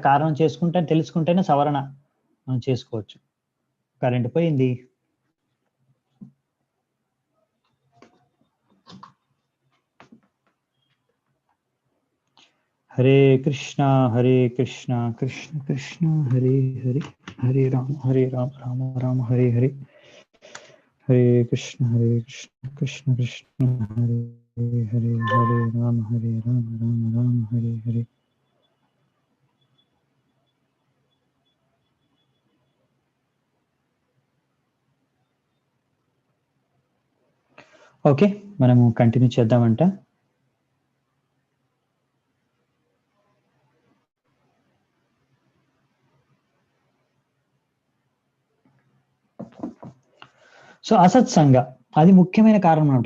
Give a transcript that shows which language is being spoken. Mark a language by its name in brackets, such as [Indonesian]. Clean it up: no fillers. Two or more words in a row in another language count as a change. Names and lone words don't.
[Telugu] కారణం తెలుసుకుంటేనే సవరణ మనం చేసుకోవచ్చు. కరెంట్ పోయింది. [Sanskrit] హరే కృష్ణ కృష్ణ కృష్ణ హరే హరే, హరే రామ రామ రామ హరే హరే, హరే కృష్ణ కృష్ణ కృష్ణ హరే హరే, హరే రామ రామ రామ హరే హరే. [Telugu] ఓకే, మనము కంటిన్యూ చేద్దామంట. సో అసత్సంగ అది ముఖ్యమైన కారణం అనమాట.